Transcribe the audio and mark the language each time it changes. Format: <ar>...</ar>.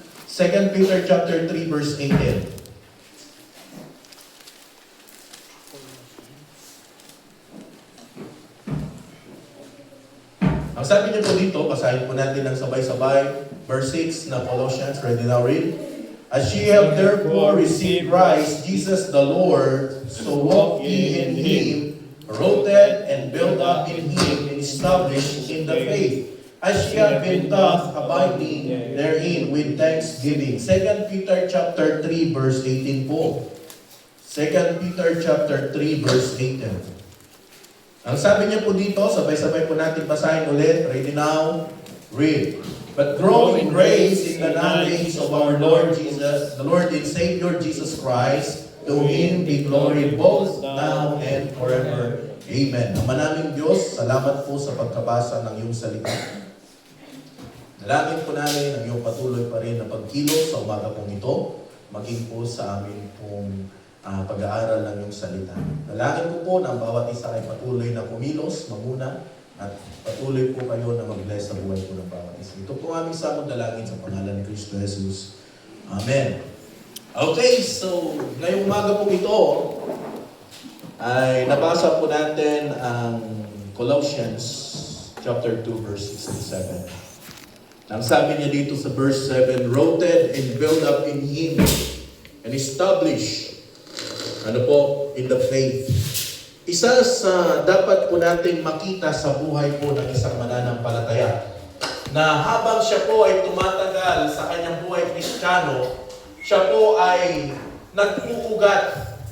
<en>2 Peter chapter 3 verse 18.</en> <tl>Ang sabi niyo po dito, basahin po natin ng sabay-sabay.</tl> <en>Verse 6 na Colossians, ready now read. As ye have therefore received Christ, Jesus the Lord, so walk ye in Him, rooted and built up in Him, and established in the faith. As ye have been taught, abiding therein with thanksgiving. 2 Peter chapter 3 verse 18 po. 2 Peter chapter 3 verse 18.</en> <tl>Ang sabi niya po dito, sabay-sabay po natin basahin ulit.</tl> <en>Ready now, read. But grow in grace in the knowledge of our Lord Jesus, the Lord and Savior Jesus Christ. To Him be glory both now and forever. Amen.</en> <tl>Ang manaming Diyos, salamat po sa pagkabasa ng iyong salita. Dalangin po namin ang iyong patuloy pa rin na pagkilos sa umaga pong ito, maging po sa amin pong pag-aaral ng iyong salita. Dalangin ko po na ang bawat isa ay patuloy na kumilos, mamuna, at patuloy po kayo na mag-bless sa buhay po ng bawat isa. Ito po aming samod dalangin sa pangalan ni Kristo Jesus. Amen. Okay, so ngayong umaga po ito ay nabasa po natin ang Colossians chapter 2 verse 6 to 7. Ang sabi niya dito sa verse 7,</tl> <en>rooted and built up in Him and established in the faith.</en> <tl>Isa sa dapat po nating makita sa buhay po ng isang mananampalataya na habang siya po ay tumatagal sa kanyang buhay Kristiyano, siya po ay nag-uugat.</tl>